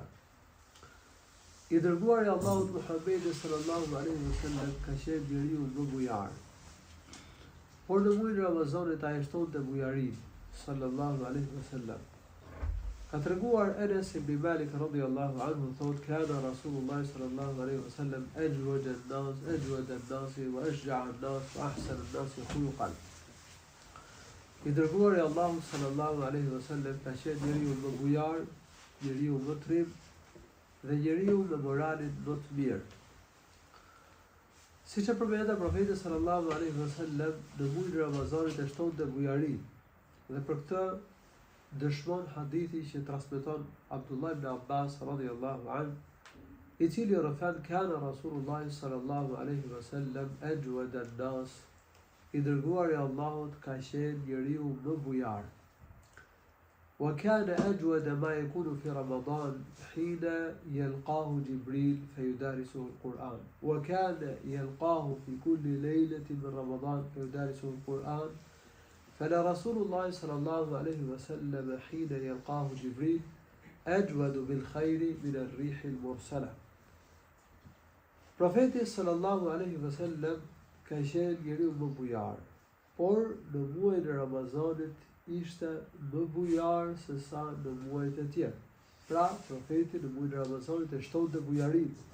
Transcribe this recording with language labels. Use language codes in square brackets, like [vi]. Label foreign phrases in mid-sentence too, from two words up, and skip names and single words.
[sq] I dërguari Allahut Muhammedi [ar] صلى الله عليه وسلم [sq] ka qenë njeriu më bujar. Por në muajin e Ramazanit ai shtonte bujarin [ar] صلى الله عليه وسلم. [sq] Ka treguar [ar] Enes ibn Malik رضي الله عنه thotë كان رسول الله صلى الله عليه وسلم أجود الناس وأشجع الناس وأحسن الناس خلقا. [sq] I dërguari Allahu [ar] صلى الله عليه وسلم [sq] ka qenë njeriu më bujar, njeriu më trim dhe njeriu me moralin më të mirë. Siç e përmendë profeti [ar] صلى الله عليه وسلم, [sq] në muajin e Ramazanit e shtonte bujarin. Dhe për këtë dëshmon hadithi që transmeton Abdullah ibn Abbas [ar] رضي الله عنه, [sq] i cili rëfan [ar] كان رسول الله صلى الله عليه وسلم أجود الناس. [sq] I dërguari i Allahut ka qenë njeriu më bujar. [ar] وكان أجود ما يكون في رمضان حين يلقاه جبريل فيدارسه القرآن. وكان يلقاه في كل ليلة من رمضان فيدارسه القرآن. فلا رسول الله صلى الله عليه وسلم حين يلقاه جبريل أجود بالخير من الريح المرسلة. [sq] Profeti [ar] صلى الله عليه وسلم [sq] ka qenë njeriu më bujar, por në muajin e Ramazanit ishte më bujar se sa në muajt e tjerë. Pra, profeti në muajin e Ramazanit e shtonte bujarin.